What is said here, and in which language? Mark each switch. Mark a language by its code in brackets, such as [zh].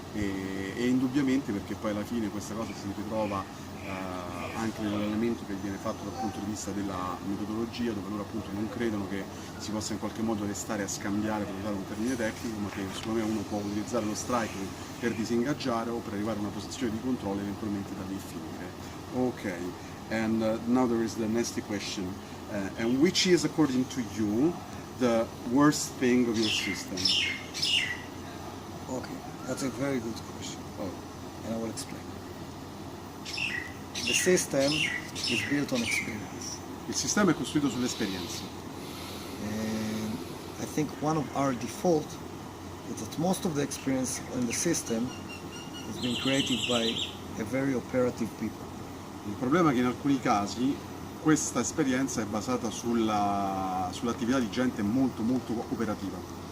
[it] E indubbiamente, perché poi alla fine questa cosa si ritrova anche nell'allenamento che viene fatto dal punto di vista della metodologia, dove loro appunto non credono che si possa in qualche modo restare a scambiare, per usare un termine tecnico, ma che secondo me uno può utilizzare lo strike per disingaggiare o per arrivare a una posizione di controllo e eventualmente da lì finire. [en] Ok, and now there is the next question. And which is, according to you, the worst thing of your system? Okay, that's a very good question, Oh. and I will explain. The system is built on experience. [it] Il sistema è costruito sull'esperienza. [en] And I think one of our default is that most of the experience in the system has been created by a very operative people. [it] Il problema è che in alcuni casi questa esperienza è basata sull'attività di gente molto operativa.